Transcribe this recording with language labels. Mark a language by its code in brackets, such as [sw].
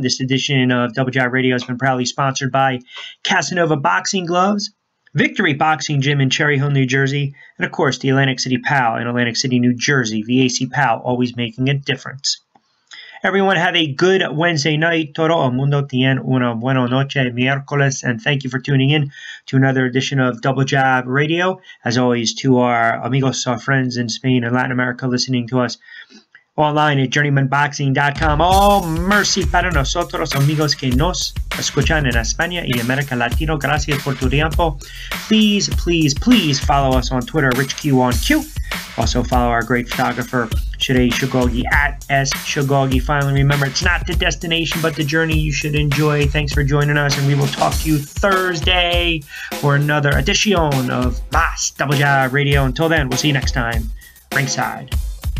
[en] This edition of Double Jab Radio has been proudly sponsored by Casanova Boxing Gloves, Victory Boxing Gym in Cherry Hill, New Jersey, and of course, the Atlantic City PAL in Atlantic City, New Jersey. VAC PAL, always making a difference. Everyone have a good Wednesday night. [es] Todo el mundo tiene una buena noche miércoles. [en] And thank you for tuning in to another edition of Double Jab Radio. As always, to our amigos, our friends in Spain and Latin America listening to us online at JourneymenBoxing.com. [es] Oh, mercy para nosotros, amigos que nos escuchan en España y América Latino. Gracias por tu tiempo. [en] Please, please, please follow us on Twitter, RichQ1Q. Also follow our great photographer, Shirei Shogogi, at S Shogogi. Finally, remember, it's not the destination, but the journey you should enjoy. Thanks for joining us, and we will talk to you Thursday for another edition of Mas Double Jab Radio. Until then, we'll see you next time. Ringside.